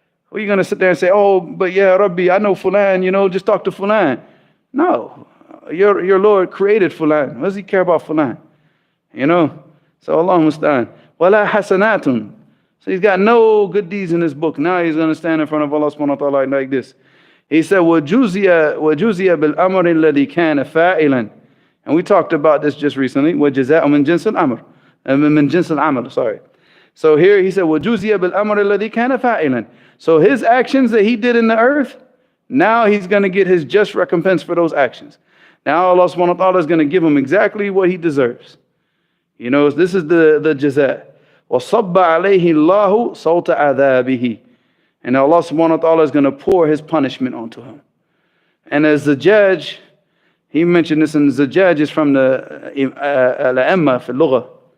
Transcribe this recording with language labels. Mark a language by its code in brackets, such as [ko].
[en] Well, you're going to sit there and say, oh, but yeah, Rabbi, I know fulan, just talk to fulan. No. Your Lord created fulan. What does he care about fulan? So Allah musta'an. Wala hasanatun. So he's got no good deeds in his book. Now he's going to stand in front of Allah subhanahu wa ta'ala like this. He said, [ar] وَجُزِيَ بِالْأَمْرِ الَّذِي كَانَ فَاعِلًا. [en] And we talked about this just recently. [ar] وَجَزَاءُ مِنْ جِنْسِ الْأَمْرِ. مِنْ جِنْسِ الْعَمَلِ, [en] sorry. So here he said, [ar] وَجُزِيَ بِالْأَمْرِ الَّذِي كَانَ فَاعِلًا. [en] So his actions that he did in the earth, now he's going to get his just recompense for those actions. Now Allah subhanahu wa ta'ala is going to give him exactly what he deserves. This is the jaza'. [ar] وَصَبَّ عَلَيْهِ اللَّهُ صَوْتَ عَذَابِهِ. [en] And Allah subhanahu wa ta'ala is going to pour his punishment onto him. And as the judge, he mentioned this, and the judge is from the Al-Amma fi Lugha.